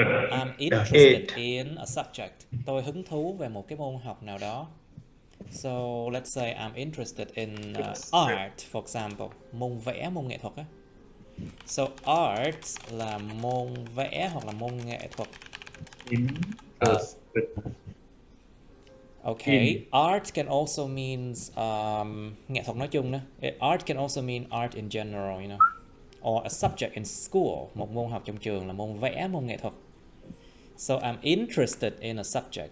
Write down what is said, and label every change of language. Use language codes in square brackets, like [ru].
[en] I'm interested in a subject. [vi] Tôi hứng thú về một cái môn học nào đó. [en] So let's say I'm interested in art, for example. [vi] Môn vẽ, môn nghệ thuật á. So art là môn vẽ hoặc là môn nghệ thuật. [en] Okay, art can also means [vi] nghệ thuật nói chung đó. [en] Art can also mean art in general, you know. Or a subject in school, [vi] một môn học trong trường là môn vẽ, môn nghệ thuật. [en] So I'm interested in a subject.